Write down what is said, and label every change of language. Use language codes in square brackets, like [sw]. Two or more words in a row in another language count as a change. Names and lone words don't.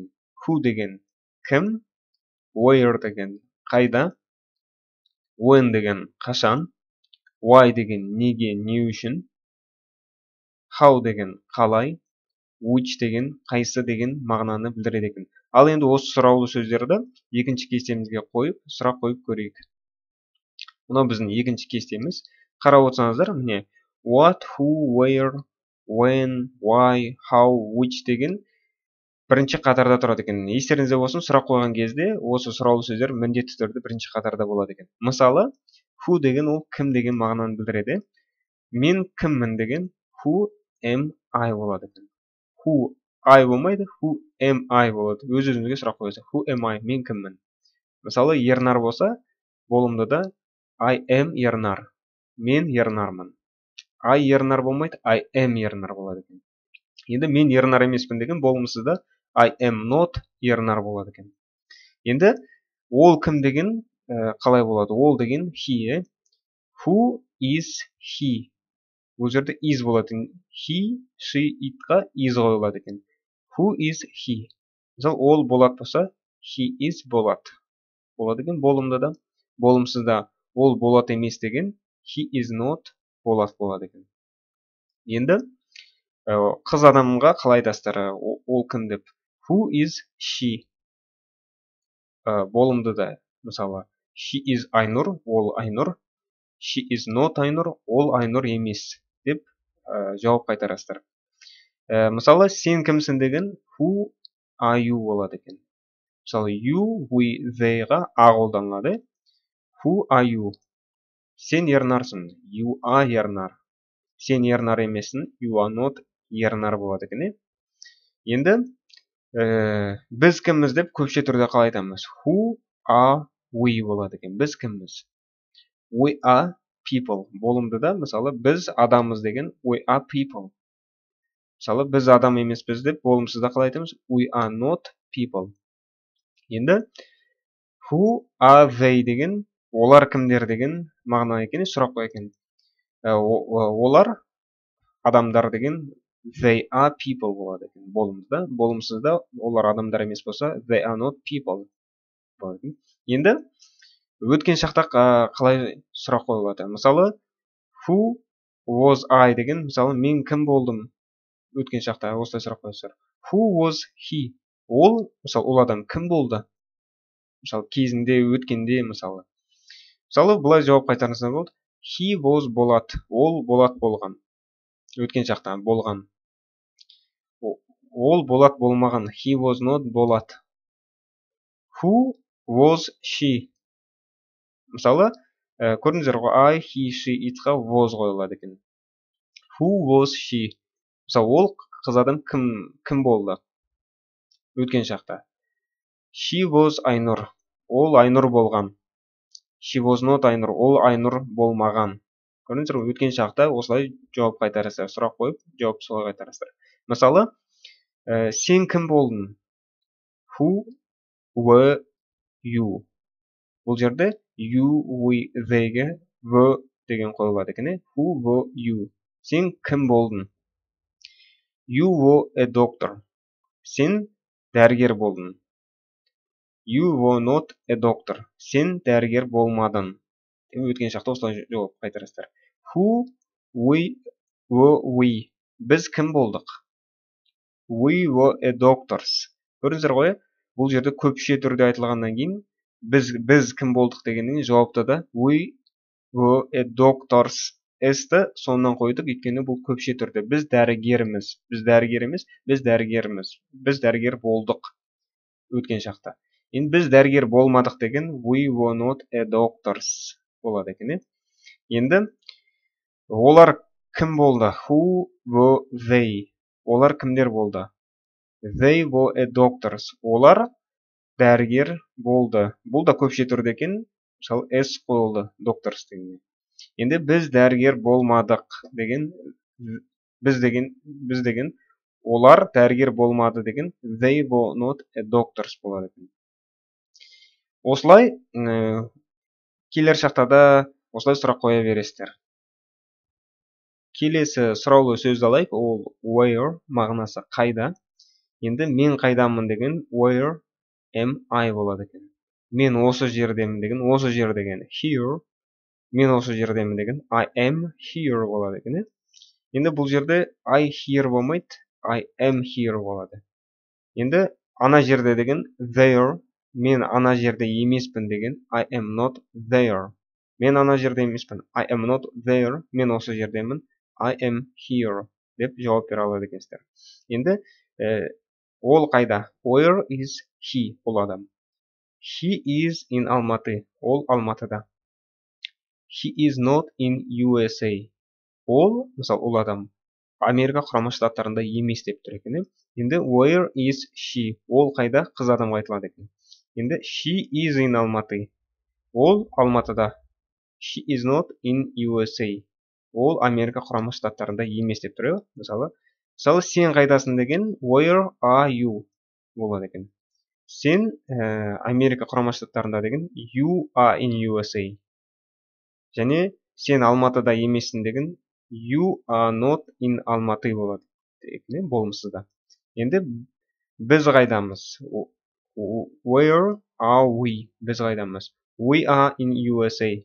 [kk] Who деген кім, where деген қайда, when деген қашан, why деген неге, не үшін, how деген қалай, which деген қайсы деген мағынаны білдіреді екен. Ал енді осы сұраулы сөздерді екінші кестемізге қойып, сұрақ қойып көрейік. Мынау біздің екінші кестеміз. Қарап отырсаңыздар, міне [en] what, who, where, when, why, how, which [kk] деген бірінші қатарда тұрады екен. Естеріңізде болсын, сұрақ қойған кезде осы сұраулы сөздер міндетті түрде бірінші қатарда болады екен. Мысалы, who деген ол кім деген мағынаны білдіреді. Мен кіммін деген [en] who am I [kk] болады екен. [en] Who I [kk] болмайды, [en] who am I [kk] болады. Өз-өзіңізге сұрақ қойыңыз. [en] Who am I? [kk] Мен кіммін? Мысалы, Ернар болса, болымдыда [en] I am Ернар. [kk] Мен Ернармын. I Ернар болмайды, [en] I am Ернар [kk] болады екен. Енді мен Ернар емеспін деген болымсызда [en] I am not Ернар [kk] болады екен. Енді ол кім деген қалай болады? Ол деген [en] he. Who is he? [kk] Бұл жерде is болады. [en] He, she, [kk] itқа is қойылады екен. [en] Who is he? [kk] Мысалы, ол Болат болса, [en] he is Болат [kk] болады екен. Болымдыда, болымсызда ол Болат емес деген [en] he is not Болат [kk] болады екен. Енді қыз адамға қалай айтасыздар? Ол кім деп? [en] Who is she? [kk] Болымдыда, мысалы, [en] she is Айнұр, [kk] ол Айнұр. [en] She is not Айнұр, [kk] ол Айнұр емес деп жауап қайтарасыздар. Мысалы, сен кімсің деген [en] who are you [kk] болады екен. Мысалы, [en] you, we, [kk] theyға а қолданылады. [en] Who are you? [kk] Сен Ернарсың. [en] You are Ернар. [kk] Сен Ернар емессің. [en] You are not Ернар [kk] болады екен. Енді біз кімміз деп көпше түрде қалай айтамыз? [en] Who are we [kk] болады екен. Біз кімміз? [en] We are people. [kk] Болымдыда, мысалы, біз адамыз деген [en] we are people. [kk] Мысалы, біз адам емеспіз деп болымсызда қалай айтамыз? [en] We are not people. [kk] Енді [en] who are they [kk] деген, олар кімдер деген мағына екен, сұрақ қой екен. Олар адамдар деген [en] they are people [kk] болады екен. Болымдыда, болымсызда олар адамдар емес болса [en] they are not people [kk] болады екен. Енді өткен шақта қалай сұрақ қойылады? Мысалы, [en] who was I [kk] деген, мысалы, мен кім болдым? Өткен шақта осылай сұрақ қойсыздар. [en] Who was he? [kk] Ол, мысалы, ол адам кім болды? Мысалы, кезінде, өткенде, мысалы. Мысалы, бұлай жауап қайтарыңыздар болды. [en] He was Болат. [kk] Ол Болат болған. Өткен шақта болған. Ол Болат болмаған. [en] He was not Болат. Who was she? [kk] Мысалы, көрдіңіздер ғой, [en] I, he, she, [kk] itқа was қойылады екен. [en] Who was she? [kk] Мысалы, ол қыз адам кім болды? Өткен шақта. [en] She was Айнұр. [kk] Ол Айнұр болған. [en] She was not Айнұр. [kk] Ол Айнұр болмаған. Көрдіңіздер ғой, өткен шақта осылай жауап қайтарасыздар. Сұрақ қойып, жауап солай қайтарасыздар. Мысалы, сен кім болдың? [en] Who were you? [kk] Бұл жерде [en] you, we, [kk] they'ге were деген қойылады екен. [en] Who were you? [kk] Сен кім болдың? [en] You were a doctor. [kk] Сен дәрігер болдың. [en] You were not a doctor. [kk] Сен дәрігер болмадың. Өткен шақта осылай жауап қайтарасыздар. [en] Who were we? [kk] Біз кім болдық? [en] We were a doctors. [kk] Көрдіңіздер ғой, бұл жерде көпше түрде айтылғаннан кейін біз кім болдық дегеннен жауапта да [en] we were a doctors [kk] s-ті соңынан қойдық, өйткені бұл көпше түрде. Біз дәрігерміз. Біз дәрігер емес, біз дәрігерміз. Біз дәрігер болдық өткен шақта. Енді біз дәрігер болмадық деген [en] we were not a doctors [kk] болады екен. Енді олар кім болды? [en] Who were they? [kk] Олар кімдер болды? [en] They were a doctors. [kk] Олар дәрігер болды. Бұл да көпше түрде екен. Мысалы s қойылды doctors дегенде. Енді біз дәрігер болмадық деген, біз деген олар дәрігер болмады деген [en] they were not a doctors [kk] болады екен. Осылай келер шақтада осылай сұрақ қоя бересіздер. Келесі сұраулы сөзді алайық, ол where мағынасы қайда. Енді мен қайдамын деген [en] where am I [kk] болады екен. Мен осы жердемін деген осы жер деген here. Мен осы жердемін деген [en] I am here [kk] болады екен. Енді бұл жерде [en] I here [kk] болмайды, [en] I am here [kk] болады. Енді ана жерде деген there. Мен ана жерде емеспін деген [en] I am not there. [kk] Мен ана жерде емеспін, [en] I am not there. [kk] Мен осы жердемін, [en] I am here [kk] деп жауап бере алады екенсіздер. Енді ол қайда? [en] Where is he? [kk] Ол адам. [en] He is in Almaty. [kk] Ол Алматыда. [en] He is not in USA. [kk] Ол, мысалы, ол адам Америка құрама штаттарында емес деп тұр екен. [en] Енді where is she? [kk] Ол қайда? Қыз адамға айтылады екен. [en] Енді she is in Almaty. [kk] Ол Алматыда. [en] She is not in USA. [kk] Ол Америка құрама штаттарында емес деп тұр. Мысалы, сен қайдасың деген [en] where are you [kk] болады екен. Сен Америка құрама штаттарында деген [en] you are in USA. [kk] Және сен Алматыда емессің деген [en] you are not in Almaty [kk] болады екен, болымсызда. Енді біз қайдамыз? [en] Where are we? [kk] Біз қайдамыз? [en] We are in USA.